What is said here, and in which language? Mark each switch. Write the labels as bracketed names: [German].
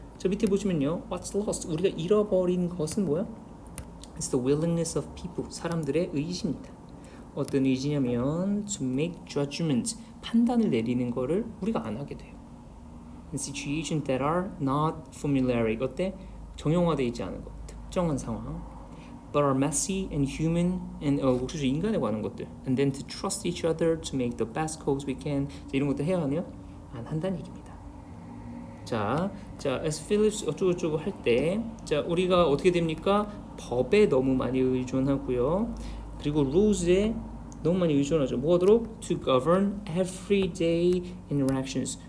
[Korean] 저 밑에 보시면요, [English] what's lost, [Korean] 우리가 잃어버린 것은 뭐야? [English] It's the willingness of people, [Korean] 사람들의 의지입니다. 어떤 의지냐면 [English] to make judgments, [Korean] 판단을 내리는 거를 우리가 안 하게 돼요. [English] In situations that are not familiar, [Korean] 어때? 정형화되어 있지 않은 것, 특정한 상황. [English] But are messy and human, and [Korean] 그래서 인간에 관한 것들. [English] And then to trust each other to make the best calls we can. [Korean] 자, 이런 것들 해야 하네요? 안 한다는 얘기입니다. 자, as Phillips 어쩌고저쩌고 할 때, 자, 우리가 어떻게 됩니까? 법에 너무 많이 의존하고요. 그리고 rules에 너무 많이 의존하죠. 뭐하도록? [English] To govern everyday interactions.